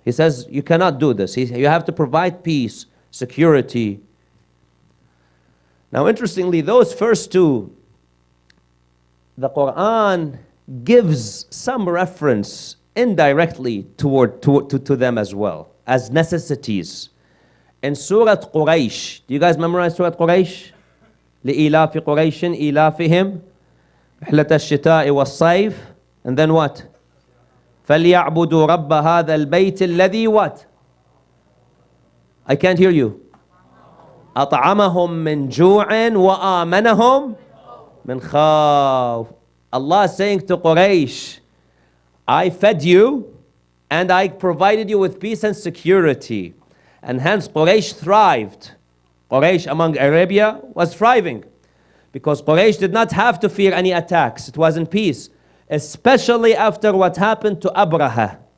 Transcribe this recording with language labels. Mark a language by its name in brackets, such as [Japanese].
[English] He says you cannot do this. You have to provide peace, security. Now, interestingly, those first two, the Quran gives some reference indirectly to them as well, as necessities. In Surah Quraysh, do you guys memorize Surah Quraysh? [Arabic] لإيلاف قريش إيلافهم رحلة الشتاء والصيف. [English] And then what? [Arabic] فليعبدوا رب هذا البيت الذي [English] what? I can't hear you. [Arabic] أطعمهم من جوع وآمنهم من خوف. [English] Allah is saying to Quraysh, I fed you and I provided you with peace and security. And hence Quraysh thrived. Quraysh among Arabia was thriving because Quraysh did not have to fear any attacks. It was in peace, especially after what happened to Abraha.